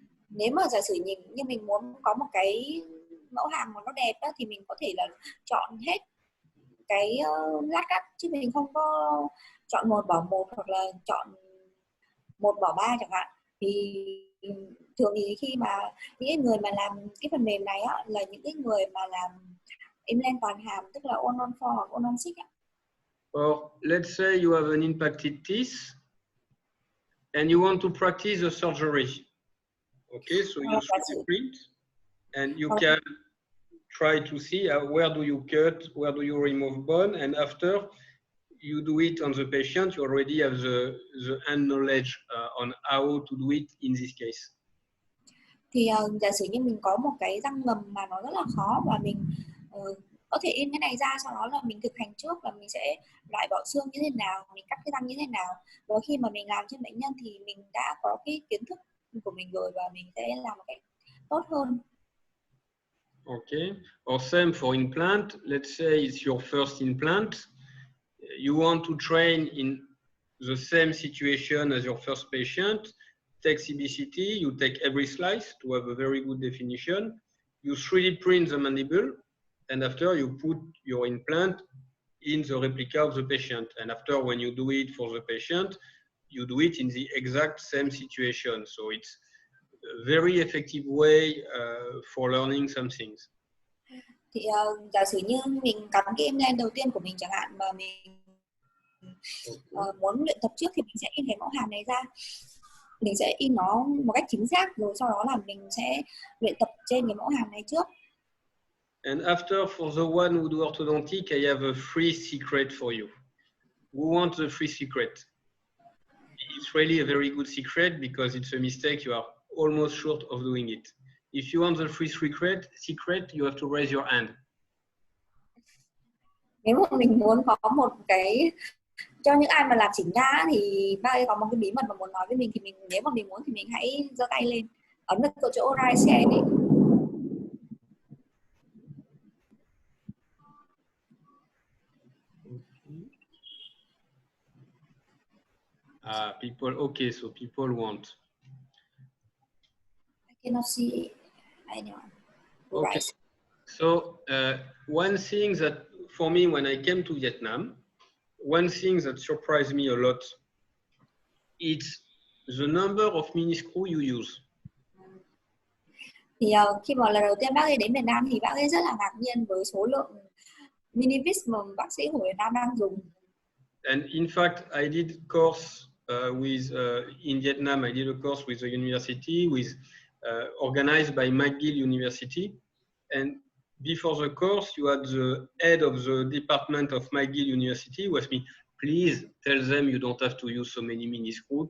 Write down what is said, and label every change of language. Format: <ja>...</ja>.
<vi>Nếu mà giả sử như mình muốn có một cái mẫu hàm mà nó đẹp đó, thì mình có thể là chọn hết cái lát cắt, chứ mình không có chọn 1 bỏ 1 hoặc là chọn 1 bỏ 3 chẳng hạn. Thì thường thì khi mà những người mà làm cái phần mềm này á, là những cái người mà làm implant toàn hàm, tức là all on 4 hoặc all on 6 á.</vi> <en>Or let's say you have an impacted teeth and you want to practice the surgery. Okay, so you 3D print and you can try to see where do you cut, where do you remove bone, and after you do it on the patient, you already have the hand knowledge on how to do it in this case.</en> <vi>Thì giả sử như mình có một cái răng ngầm mà nó rất là khó, và mình có thể in cái này ra, sau đó là mình thực hành trước là mình sẽ loại bỏ xương như thế nào, mình cắt cái răng như thế nào, và khi mà mình làm trên bệnh nhân thì mình đã có cái kiến thức của mình rồi, và mình sẽ làm một cách tốt hơn.</vi> <en>Okay, or same for implant. Let's say it's your first implant. You want to train in the same situation as your first patient. Take CBCT, you take every slice to have a very good definition. you 3D print the mandible, and after you put your implant in the replica of the patient. And after, when you do it for the patient, you do it in the exact same situation. So it's a very effective way for learning some things.</en> <vi>Thì giả sử như mình cắm cái implant đầu tiên của mình chẳng hạn, mà mình muốn luyện tập trước thì mình sẽ in cái mẫu hàm này ra, mình sẽ in nó một cách chính xác, rồi sau đó là mình sẽ luyện tập trên cái mẫu hàm này trước.</vi> <en>And after, for the one who do orthodontic, I have a free secret for you. Who wants the free secret? It's really a very good secret because it's a mistake. You are almost short of doing it. If you want the free secret, you have to raise your hand.</en> <vi>Nếu mà mình muốn có một cái, cho những ai mà làm chỉnh nha thì ba có một cái bí mật mà muốn nói với mình, thì mình, nếu mà mình muốn thì mình hãy giơ tay lên, ấn vào chỗ</vi> <en>raise hand</en> <vi>ấy.</vi> <en>People, okay, so people want. I cannot see anyone. Okay. Right. So one thing that for me, when I came to Vietnam, one thing that surprised me a lot, it's the number of mini screw you use.</en> <vi>Thì khi mà lần đầu tiên bác ấy đến Việt Nam thì bác ấy rất là ngạc nhiên với số lượng mini vis mà bác sĩ của Việt Nam đang dùng.</vi> <en>And in fact, I did course in Vietnam. I did a course with the university, organized by McGill University. And before the course, you had the head of the department of McGill University who asked me, please tell them you don't have to use so many mini screws.</en>